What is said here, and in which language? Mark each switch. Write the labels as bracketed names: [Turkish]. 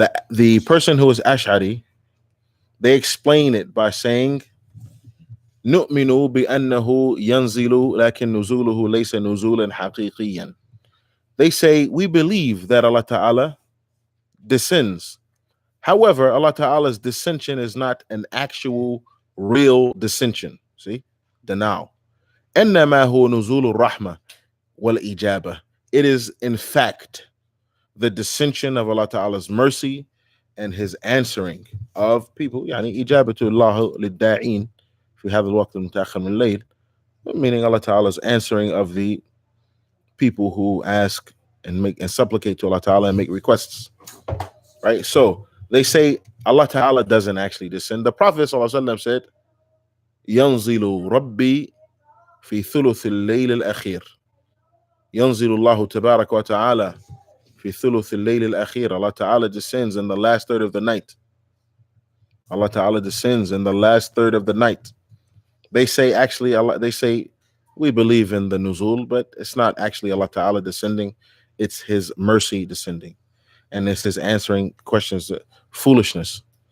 [English] The person who is Ash'ari, they explain it by saying, [Arabic] نؤمن بأنه ينزل لكن نزوله ليس نزولا حقيقيا. [English] They say, we believe that Allah Ta'ala descends. However, Allah Ta'ala's descension is not an actual, real descension. See? Denial. [Arabic] إنما هو نزول الرحمة والإجابة. [English] It is, in fact, the descension of Allah Ta'ala's mercy and his answering of people. [Arabic] يعني إجابة الله للداعين في هذا الوقت المتأخر من الليل, [English] meaning Allah Ta'ala's answering of the people who ask and supplicate to Allah Ta'ala and make requests. Right? So they say Allah Ta'ala doesn't actually descend. The Prophet ﷺ said, [Arabic] ينزل ربي في ثلث الليل الأخير. ينزل الله تبارك وتعالى في ثلث الليل الأخير. [English] Allah Ta'ala descends in the last third of the night. Allah Ta'ala descends in the last third of the night. They say actually, they say we believe in the nuzul, but it's not actually Allah Ta'ala descending. It's his mercy descending. And it's his answering questions, foolishness.